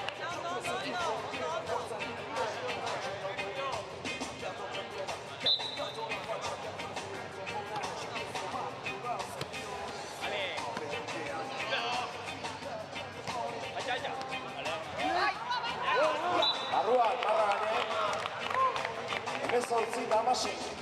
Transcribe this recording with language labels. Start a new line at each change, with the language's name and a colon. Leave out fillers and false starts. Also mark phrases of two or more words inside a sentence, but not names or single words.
Spanish: Vale. Allá, allá.
Basque: Barruan, marra gane. Hemezortzi eta hamasei.